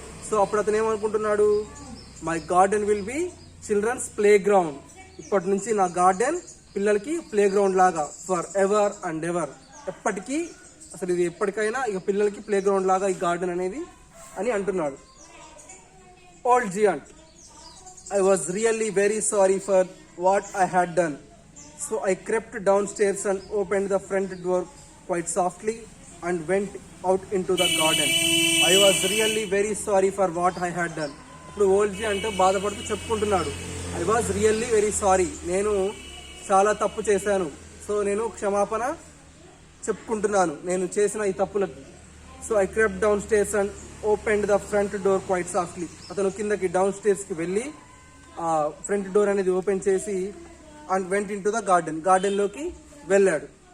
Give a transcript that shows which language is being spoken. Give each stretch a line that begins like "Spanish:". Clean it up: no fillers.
Telugu: So అప్పుడు అతను ఏమనుకుంటున్నాడు,
English: My garden will be children's playground.
Telugu: ఇప్పటి నుంచి నా గార్డెన్ పిల్లలకి ప్లే గ్రౌండ్ లాగా,
English: for ever and ever,
Telugu: ఎప్పటికీ, అసలు ఇది ఎప్పటికైనా ఇక పిల్లలకి ప్లే గ్రౌండ్ లాగా ఈ గార్డెన్ అనేది అని అంటున్నాడు.
English: Old giant, I was really very sorry for what I had done. So I crept downstairs and opened the front door quite softly and went out into the garden. I was really very sorry for what I had done.
Telugu: ఇప్పుడు old అంటే బాధపడుతూ చెప్పుకుంటున్నాడు,
English: I was really very sorry,
Telugu: నేను చాలా తప్పు చేశాను, so నేను క్షమాపణ చెప్పుకుంటున్నాను నేను చేసిన ఈ తప్పులకి.
English: So I crept downstairs and opened the front door quite softly.
Telugu: అతను కిందకి డౌన్ స్టేర్స్కి వెళ్ళి ఆ ఫ్రంట్ డోర్ అనేది ఓపెన్ చేసి
English: and went into the
Telugu: గార్డెన్లోకి వెళ్ళాడు.